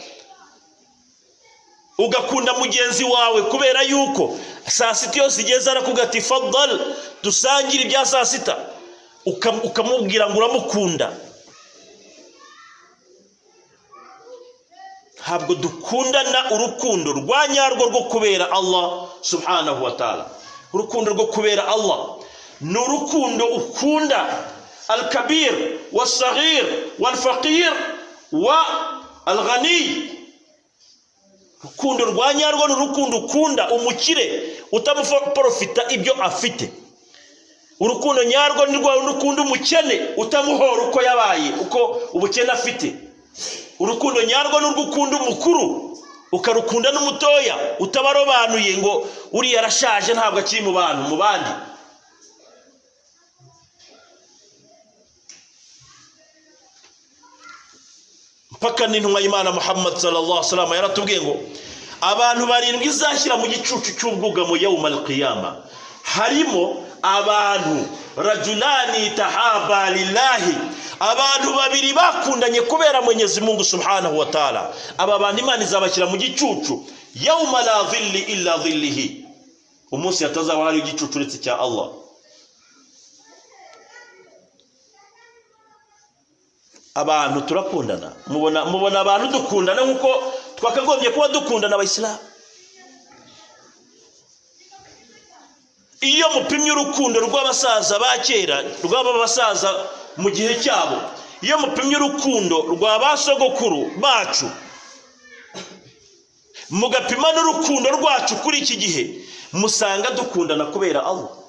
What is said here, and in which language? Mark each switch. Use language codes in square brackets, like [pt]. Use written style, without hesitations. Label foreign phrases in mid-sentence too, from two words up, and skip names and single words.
[rw] Ugakunda mugenzi wawe kubera yuko saa sita yose igeze arakugati fadal dusangire ibya saa sita, ukamubwira ngo uramukunda. Ntabwo dukundana urukundo rwanyarwo rwo kubera [ar] الله سبحانه وتعالى. [rw] Urukundo rwo kubera Allah ni urukundo ukunda [ar] الكبير والصغير والفقير والغني. [rw] Urukundo rwanyarwo ni urukundo ukunda umukire utamuprofita ibyo afite. Urukundo nyarwo ni rwa urukundo umukene utamuhora uko yabaye, uko ubukene afite. Urukundo nyarwo ni urukunda umukuru ukarukunda n'umutoya, utabarobanuye ngo uri yarashaje ntabwo akiri mu bantu mu bandi. Mpaka n'intumwa y'Imana Muhammad [ar] صلى الله عليه وسلم [rw] yaratubwiye ngo abantu barindwi izashyira mu gicucu cy'ubwugamo [ar] يوم القيامة, [rw] harimo abantu [ar] رجلان تحابا لله, [rw] abantu babiri bakundanye kubera Mwenyezi Mungu [ar] سبحانه وتعالى. [rw] Aba bantu Imana izabashyira mu gicucu [ar] يوم لا ظل إلا ظله, [rw] umunsi hatazaba hari igicucu uretse cya Allah. Abantu turakundana, mubona abantu dukundana nkuko twakagombye kuba dukundana abayisilamu. Iyo mupimye urukundo rw'abasaza ba kera, rw'abasaza mu gihe cyabo, iyo mupimye urukundo rwa basogokuru bacu, mugapima n'urukundo rwacu kuri iki gihe, musanga dukundana kubera Allah.